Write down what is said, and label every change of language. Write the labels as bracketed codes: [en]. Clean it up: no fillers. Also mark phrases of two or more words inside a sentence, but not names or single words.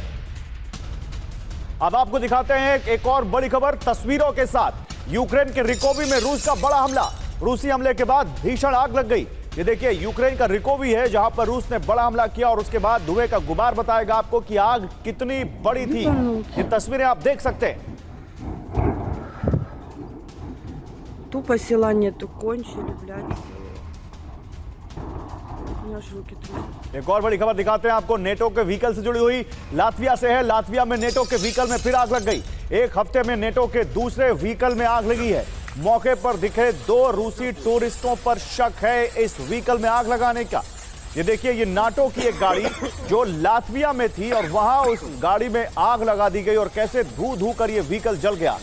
[hi] अब आपको दिखाते हैं एक और बड़ी खबर तस्वीरों के साथ। यूक्रेन के रिकोवी में रूस का बड़ा हमला। रूसी हमले के बाद भीषण आग लग गई। ये देखिए यूक्रेन का रिकोवी है जहां पर रूस ने बड़ा हमला किया और उसके बाद धुएं का गुबार बताएगा आपको कि आग कितनी बड़ी थी। ये तस्वीरें आप देख सकते हैं। [ru] Тупо села нету, кончили, блядь. У меня аж руки трясут. [hi] एक और बड़ी खबर दिखाते हैं आपको, नेटो के व्हीकल से जुड़ी हुई। लातविया से है। लातविया में नेटो के व्हीकल में फिर आग लग गई। एक हफ्ते में नेटो के दूसरे व्हीकल में आग लगी है। मौके पर दिखे 2 रूसी टूरिस्टों पर शक है इस व्हीकल में आग लगाने का। ये देखिए, ये नाटो की एक गाड़ी जो लातविया में थी और वहां उस गाड़ी में आग लगा दी गई और कैसे धू कर ये व्हीकल जल गया।